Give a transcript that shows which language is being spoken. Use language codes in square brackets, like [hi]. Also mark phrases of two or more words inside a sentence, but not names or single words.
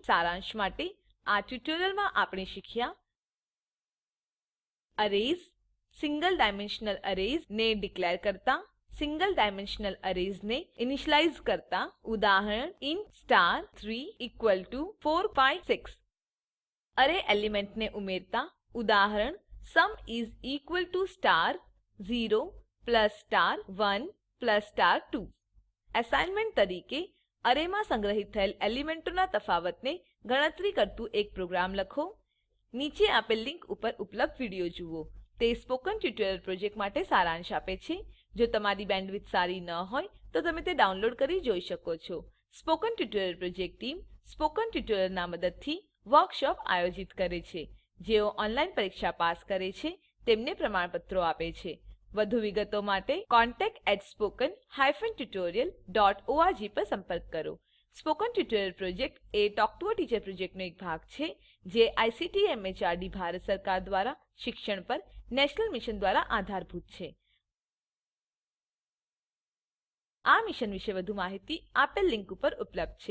[gu] સારાંશ માટે આ ટ્યુટોરીયલમાં આપણે શીખ્યા અરેઝ, [en] single dimensional arrays [gu] ને ડિક્લેર કરતા, [en] single dimensional arrays [gu] ને ઇનિશિયલાઇઝ કરતા. ઉદાહરણ ઇન્ટ star3 = 4 5 6. અરે એલિમેન્ટને ઉમેરતા. ઉદાહરણ [en] sum is equal to *0 plus *1 plus *2. [gu] એસાઇનમેન્ટ તરીકે અરેમાં સંગ્રહિત થયેલ એલિમેન્ટોના તફાવતને ગણતરી કરતું એક પ્રોગ્રામ લખો. નીચે આપેલ લિંક ઉપર ઉપલબ્ધ વિડીયો જુઓ. તે સ્પોકન ટ્યુટોરીયલ પ્રોજેક્ટ માટે સારાંશ આપે છે. જો તમારી બેન્ડવિડ્થ સારી ન હોય તો તમે તે ડાઉનલોડ કરી જોઈ શકો છો. સ્પોકન ટ્યુટોરીયલ પ્રોજેક્ટ ટીમ સ્પોકન ટ્યુટોરીયલના મદદથી વર્કશોપ આયોજિત કરે છે. જેઓ ઓનલાઈન પરીક્ષા પાસ કરે છે તેમને પ્રમાણપત્રો આપે છે. વધુ વિગતો માટે contact@spoken-tutorial.org પર સંપર્ક કરો. સ્પોકન ટ્યુટોરીયલ પ્રોજેક્ટ એ ટોક ટુ અ ટીચર પ્રોજેક્ટનો એક ભાગ છે જે આઇસીટી એમએચઆરડી ભારત સરકાર દ્વારા શિક્ષણ પર [en] national mission [gu] દ્વારા આધારભૂત છે. આ મિશન વિશે વધુ માહિતી આપેલ લિંક ઉપર ઉપલબ્ધ છે.